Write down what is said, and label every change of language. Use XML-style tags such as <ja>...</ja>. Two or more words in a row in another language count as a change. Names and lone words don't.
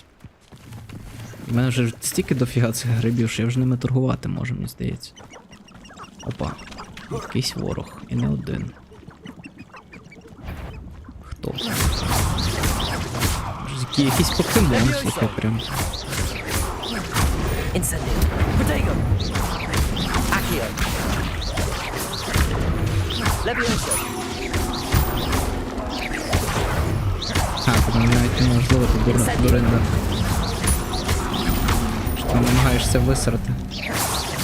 <uk>У мене вже стільки дофіга цих грибів, що я вже ними торгувати можу, мені здається. Опа. Якийсь ворог. І не один. Хто? Якийсь покемон, слухай, прям. Incendio. Protego. Accio. Levioso. А, тут навіть неможливо, тут дуринда. Що ти намагаєшся висрати.</uk>